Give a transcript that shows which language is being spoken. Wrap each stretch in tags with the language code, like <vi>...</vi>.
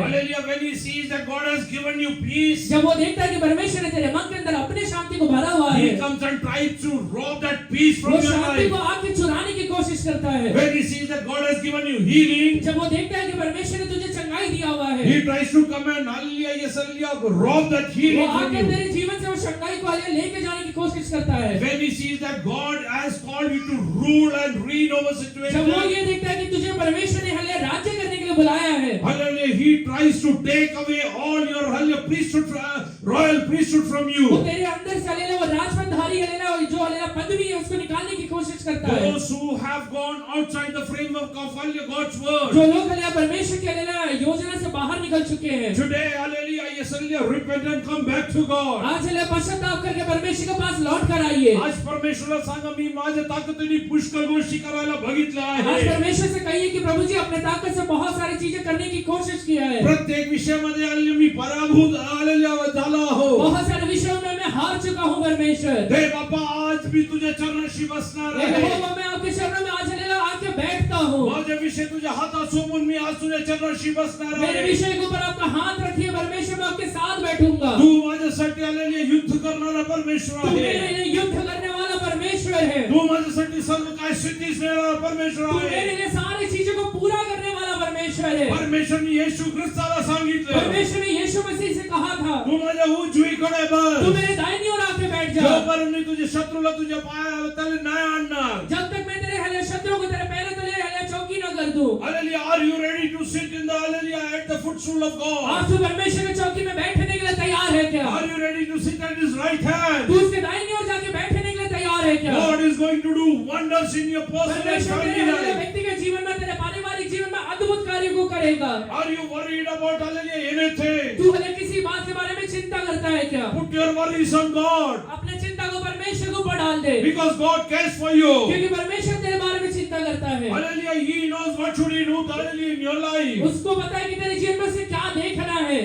<en>Hallelujah, when he sees that God has given you peace,</en> <hi>जब वो देखता है कि परमेश्वर ने तेरे मन के अंदर अपने शांति को भरा हुआ है,</hi> <en>he comes and tries to rob that peace from</en> <hi>वो</hi> <en>your</en> <hi>शांति को</hi> <en>life.</en> <hi>आके चुराने की कोशिश करता है।</hi> <en>When he sees that God has given you healing,</en> <hi>जब वो देखता है कि परमेश्वर ने तुझे चंगाई दिया हुआ है,</hi> <en>he tries to come and, hallelujah, yes, hallelujah, rob that</en> <hi>वो</hi> <en>healing from</en> <hi>आके</hi> <en>you.</en> <hi>तेरे जीवन से वो चंगाई को हले लेके जाने की कोशिश करता है।</hi> <en>When he sees that God has called you to rule and reign over</en> <hi>जब वो</hi> <en>situations,</en> <hi>ये देखता है कि तुझे परमेश्वर ने हले राज्य करने के लिए बुलाया है,</hi> <en>hallelujah, he tries to take away all your, hallelujah, priesthood, royal priesthood from</en> <hi>वो</hi> <en>you.</en> <hi>तेरे अंदर से हलेला वो राजपदधारी हलेला जो हलेला पदवी है उसको निकालने की कोशिश करता है।</hi> <en>Those who have gone outside the framework of, hallelujah, God's word.</en> <hi>जो लोग हलेला परमेश्वर के हलेला योजना से बाहर निकल चुके हैं,</hi> <en>Today, hallelujah, yes, hallelujah, repent and come back to God.</en> <hi>आज हलेला पश्चाताप करके परमेश्वर के पास लौट कर आइए।</hi> <mr>आज परमेश्वराला सांगा, मी माझ्या ताकदीने पुष्कळ गोष्टी करायला बघितल्या</mr> <hi>आज</hi> <mr>आहे.</mr> <hi>परमेश्वर से कहिए कि प्रभु जी अपने ताकत से बहुत सारी चीजें करने की कोशिश किया है।</hi> <mr>प्रत्येक विषयामध्ये हल्ली मी पराभूत आलेला झाला हो.</mr> <hi>बहुत सारे विषयों में मैं हार चुका हूँ परमेश्वर।</hi> <mr>हे बापा, आज मी तुझ्या चरणाशी बसणार आहे.</mr> <hi>यहोवा, मैं आपके चरणों में आज हलेला आके बैठता हूँ।</hi> <mr>माझे विषय तुझ्या हातात सोपून मी आज तुझ्या चरणाशी बसणार</mr> <hi>मेरे</hi> <mr>आहे.</mr> <hi>विषय के ऊपर आपका हाथ रखिए परमेश्वर, मैं आपके साथ बैठूंगा।</hi> <mr>तू माझ्यासाठी आलेले युद्ध करणारा परमेश्वर</mr> <hi>तू मेरे</hi> <mr>आहे.</mr> <hi>लिए युद्ध करने वाला परमेश्वर है।</hi> <mr>तू माझ्यासाठी सर्व काय सिद्धीस देणारा परमेश्वर</mr> <hi>तू</hi> <mr>आहे.</mr> <hi>मेरे लिए सारी चीजों को पूरा करने वाला परमेश्वर है।</hi> <mr>परमेश्वरने येशू ख्रिस्ताला सांगितलं,</mr> <hi>परमेश्वर ने यीशु मसीह से कहा था,</hi> <mr>तू माझ्या उजवीकडे बस.</mr> <hi>तू मेरे दाहिनी ओर आके बैठ जा।</hi> <mr>जोपर्यंत मी तुझ्या शत्रूला तुझ्या पायातले नाही आणणार.</mr> <hi>जब तक मैं तेरे हले शत्रु को तेरे पैरों तले हले चौकी न कर दूं।</hi> <en>Hallelujah, are you ready to sit in the, hallelujah, at the footstool of God?</en> <hi>आज तू परमेश्वर की चौकी में बैठने के लिए तैयार है क्या?</hi> <en>Are you ready to sit at his right hand?</en> <hi>तू उसके दाहिनी ओर जाके बैठने के लिए तैयार है क्या?</hi> <en>God is going to do wonders in your personal and</en> <hi>परमेश्वर तेरे</hi> <en>family</en> <hi>हले</hi> <en>life.</en> <hi>व्यक्तिगत जीवन में, तेरे पारिवारिक जीवन में अद्भुत कार्य को करेगा।</hi> <en>Are you worried about, hallelujah, anything?</en> <hi>तू हले किसी बात के बारे में चिंता करता है क्या?</hi> <en>Put your worries on God,</en> <hi>अपने चिंता को परमेश्वर के ऊपर डाल दे,</hi> <en>because God cares for you.</en> <hi>क्योंकि परमेश्वर तेरे बारे में चिंता करता है।</hi> <en>Hallelujah, He knows what should He do, hallelujah, in your life.</en> <hi>उसको पता है कि तेरे जीवन में से क्या देखना है।</hi>